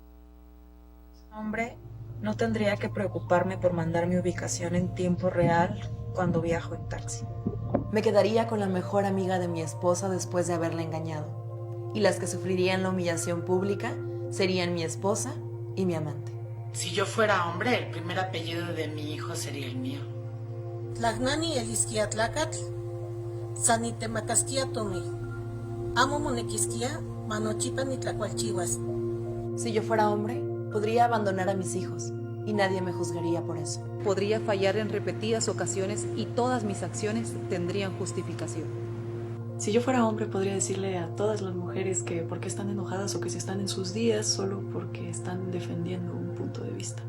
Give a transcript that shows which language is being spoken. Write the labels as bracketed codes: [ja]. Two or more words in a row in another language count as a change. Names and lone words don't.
[es] Hombre, no tendría que preocuparme por mandar mi ubicación en tiempo real cuando viajo en taxi. Me quedaría con la mejor amiga de mi esposa después de haberla engañado. Y las que sufrirían la humillación pública serían mi esposa y mi amante. Si yo fuera hombre, el primer apellido de mi hijo sería el mío. [nah] Tlagnani eliskia tlacatl, sanitemacasquia tomi. Amo monequisquia, manochipa ni tlacualchihuas. [es] Si yo fuera hombre, podría abandonar a mis hijos y nadie me juzgaría por eso. Podría fallar en repetidas ocasiones y todas mis acciones tendrían justificación. Si yo fuera hombre, podría decirle a todas las mujeres que por qué están enojadas o que si están en sus días solo porque están defendiendo un punto de vista.